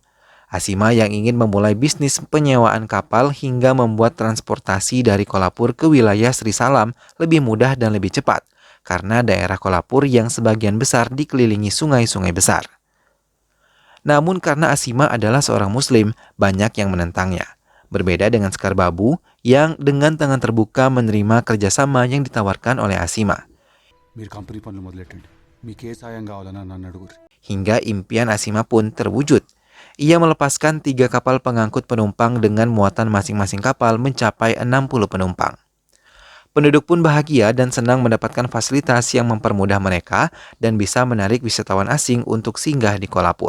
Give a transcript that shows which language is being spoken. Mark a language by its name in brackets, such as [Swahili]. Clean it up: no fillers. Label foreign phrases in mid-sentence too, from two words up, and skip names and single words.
[Indonesian] Asima yang ingin memulai bisnis penyewaan kapal hingga membuat transportasi dari Kolhapur ke wilayah Sri Salam lebih mudah dan lebih cepat, karena daerah Kolhapur yang sebagian besar dikelilingi sungai-sungai besar. Namun karena Asima adalah seorang muslim, banyak yang menentangnya. Berbeda dengan Sekar Babu yang dengan tangan terbuka menerima kerjasama yang ditawarkan oleh Asima. [Telugu] మీకే సాయం కావాలని నన్ను అడుగురి. [Indonesian] Hingga impian Asima pun terwujud. Ia melepaskan 3 kapal pengangkut penumpang dengan muatan masing-masing kapal mencapai 60 penumpang. Penduduk pun bahagia dan senang mendapatkan fasilitas yang mempermudah mereka dan bisa menarik wisatawan asing untuk singgah di Kuala Lumpur.